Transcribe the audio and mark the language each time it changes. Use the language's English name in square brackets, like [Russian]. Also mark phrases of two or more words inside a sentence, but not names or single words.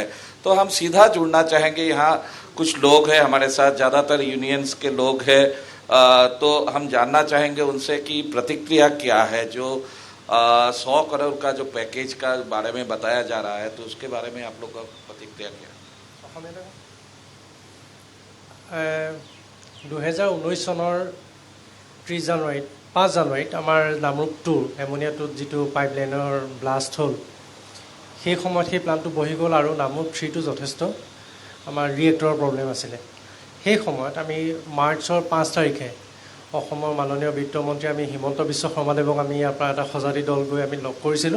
[Hindi] तो हम सीधा जुड़ना चाहेंगे, यहाँ कुछ लोग हैं हमारे साथ, ज़्यादातर यूनियंस के लोग हैं, तो हम जानना चाहेंगे उनसे कि प्रतिक्रिया क्या है जो 100 करोड़ का जो पैकेज का बारे में बताया जा रहा है, तो उसके बारे में आप लोग का प्रतिक्रिया क्या है? [Assamese] 2019 চনৰ 5 জানুৱাৰীত আমাৰ নামৰূপ 2 এমনিয়া 2 যিটো পাইপলাইনৰ ব্লাষ্ট হ'ল, সেই সময়ত সেই প্লান্টটো বহি গ'ল আৰু নামৰূপ 3 টো যথেষ্ট আমাৰ ৰিয়েক্টৰৰ প্ৰব্লেম আছিলে। সেই সময়ত আমি মাৰ্চৰ 5 তাৰিখে অসমৰ মাননীয় বিত্তমন্ত্ৰী আমি হিমন্ত বিশ্ব শৰ্মাদেৱক আমি ইয়াৰ পৰা এটা সঁজাতি দল গৈ আমি লগ কৰিছিলোঁ।